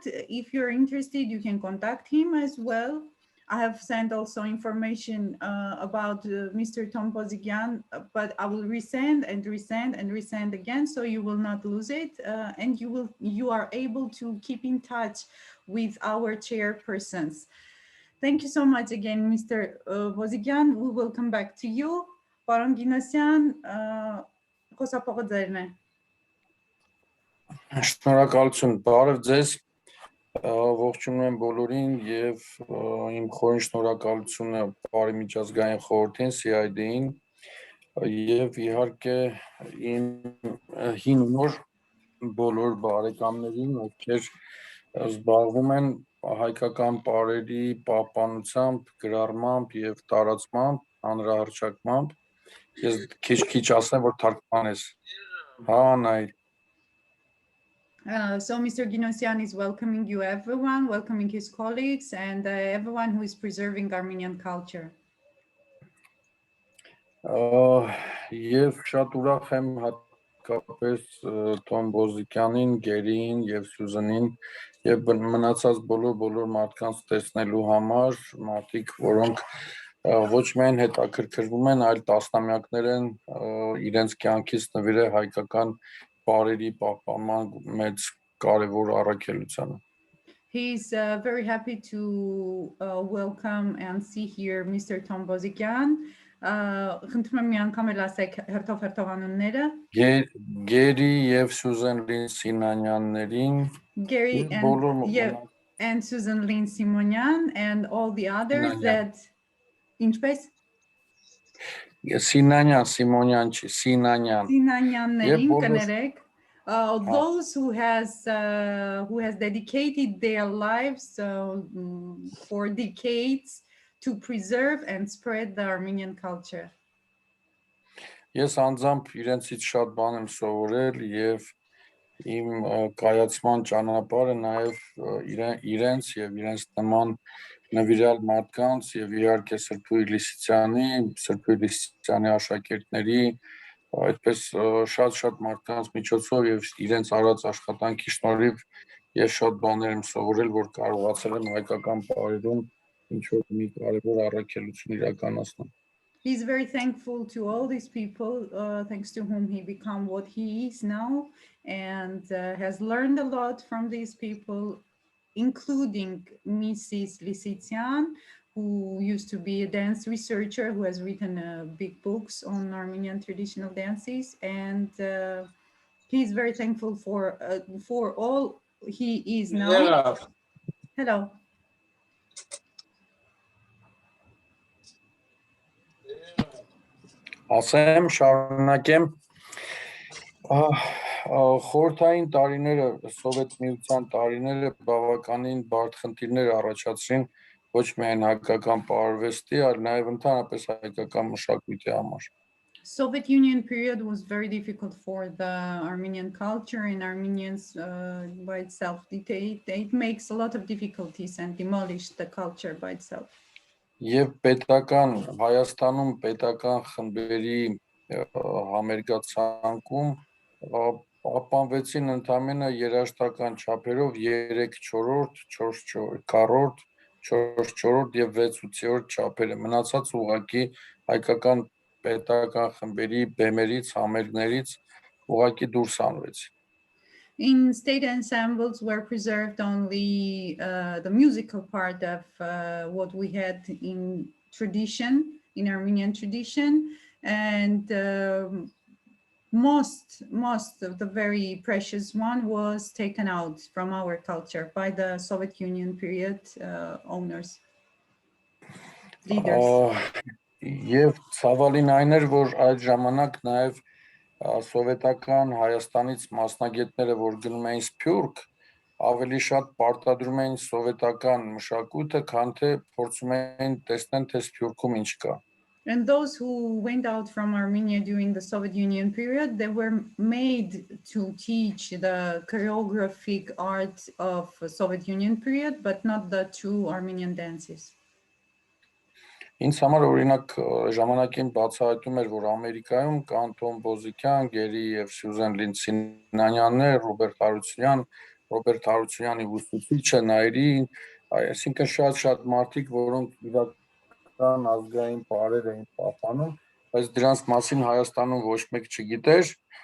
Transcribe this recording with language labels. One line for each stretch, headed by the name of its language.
English: If you're interested, you can contact him as well. I have sent also information about Mr. Tom Bozikyan, but I will resend and resend and resend again, so you will not lose it, and you are able to keep in touch with our chairpersons. Thank you so much again, Mr. Bozikyan. We will come back to you.
Armenian: Պարոն Գինոսյան, խոսափողը ձերն է։ Շնորհակալություն, բարև ձեզ, ողջունում եմ բոլորին եւ իմ խորին շնորհակալությունը Բարի միջազգային խորհրդին, CID-ին եւ իհարկե իմ հին նոր բոլոր բարեկամներին, ովքեր զբաղվում են հայկական պարերի պահպանությամբ, գրառմամբ եւ տարածմամբ, հանրահռչակմամբ։ Ես քիչ ասեմ, որ թարգմանես։ Հա, նայ
English: So Mr. Ginosyan is welcoming you everyone, welcoming his colleagues and everyone who is preserving Armenian culture.
Armenian: Եվ շատ ուրախ եմ հատկապես Թոմ Բոզիկյանին, Գերիին եւ Սյուզանին եւ մնացած բոլոր մարդկանց տեսնելու համար, մարդիկ, որոնք ոչ միայն հետաքրքրվում են, այլ տասնամյակներ են իրենց կյանքից նվիրել հայկական բարերի պահպանման մեծ կարևոր առաքելությանը։
English: He's very happy to welcome and see here Mr. Tom Bozikyan.
Armenian: Խնդրում եմ մի անգամ էլ ասեք հերթով անունները։ Գերի եւ Սյուզան Լին Սինանյաններին,
English: Gary and Susan Lynn Simonyan and all the others that
Armenian: ինչպես Սինանյան, Սիմոնյան չի, Սինանյան։ Սինանյաններին կներեք,
English: those who has dedicated their lives for decades to preserve and spread the Armenian culture.
Armenian: Ես անձամբ իրենցից շատ բան եմ սովորել եւ իմ կայացման ճանապարհը նաեւ իրենց եւ իրենց նման նվիրյալ մարդկանց եւ իհարկե Սրբույր Լիսիցյանի աշակերտների այդպես շատ մարդկանց միջոցով եւ իրենց արած աշխատանքի շնորհիվ ես շատ բաներ եմ սովորել, որ կարողացել եմ հայկական բարերում ինչ որ մի կարևոր առաքելություն իրականացնել։
English: He's very thankful to all these people, thanks to whom he became what he is now, and has learned a lot from these people, including Mrs. Lisitsyan, who used to be a dance researcher, who has written big books on Armenian traditional dances, and he's very thankful for all he is now. Yeah. Hello.
Armenian: Ասեմ, շարունակեմ, Խորհրդային տարիները, Սովետ միության տարիները բավականին բարդ խնդիրներ առաջացրին ոչ միայն հայկական պարարվեստի, այլ նաև ընդհանրապես հայկական մշակույթի համար։
English: Soviet Union period was very difficult for the Armenian culture and Armenians by itself. It makes a lot of difficulties and demolished the culture by itself.
Armenian: Եվ պետական Հայաստանում պետական խմբերի համերգացանկում պահպանվեցին ընդամենը երաժշտական չափերով 3/4, 4/4, 4/4 եւ 6/8 չափերը, մնացած ուղղակի հայկական պետական խմբերի բեմերից, համերգներից ուղղակի դուրս անվեցին։
English: In state ensembles were preserved only the musical part of what we had in tradition, in Armenian tradition, and most of the very precious one was taken out from our culture by the Soviet Union period owners, leaders.
Armenian: Եվ ցավալին այն էր, որ այդ ժամանակ նաև սովետական Հայաստանից մասնագետները, որ գնում էին Սփյուռք, ավելի շատ պարտադրում էին սովետական մշակույթը, քան թե փորձում էին տեսնեն, թե Սփյուռքում ինչ կա։
English: And those who went out from Armenia during the Soviet Union period, they were made to teach the choreographic art of Soviet Union period, but not the true Armenian dances.
Armenian: Ինձ համար օրինակ ժամանակին բացահայտում էր, որ Ամերիկայում կան Թոմ Բոզիկյան, Գերի եւ Սյուզեն Լինցինանյաններ, Ռոբերտ Հարությունյանի ուսուցիչը, Նայրին, այսինքն շատ մարդիկ, որոնք իրական ազգային պարեր էին պահպանում, բայց դրանց մասին Հայաստանում ոչ մեկ չգիտեր,